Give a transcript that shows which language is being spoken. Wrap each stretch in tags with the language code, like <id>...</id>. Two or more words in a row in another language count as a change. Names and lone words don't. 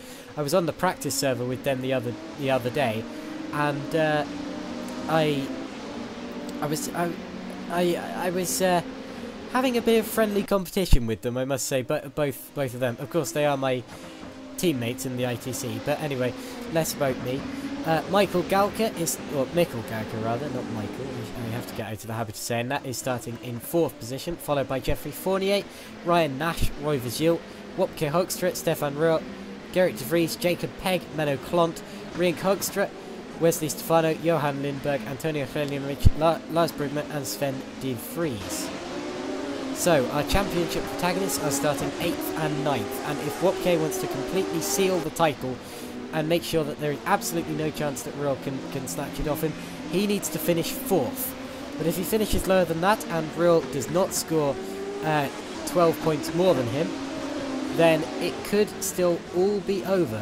<en>I was on the practice server with them the other day, and I was having a bit of friendly competition with them, I must say, but both of them. Of course, they are my teammates in the ITC, but anyway, less about me. Mikkel Galka rather, not Michael, I have to get out of the habit of saying that, is starting in 4th position, followed by Jeffrey Fournier, Ryan Nash, Roy Vizil, Wopke Hoekstra, Stefan Ruhr, Gerrit de Vries, Jacob Pegg, Menno Klont, Rienk Hoekstra, Wesley Stefano, Johan Lindberg, Antonio Hreljanovic, Lars Brugman and Sven de Vries. So, our championship protagonists are starting 8th and 9th, and if Wopke wants to completely seal the title and make sure that there is absolutely no chance that Ruhr can snatch it off him, he needs to finish 4th. But if he finishes lower than that and Ruhr does not score 12 points more than him, then it could still all be over.</en>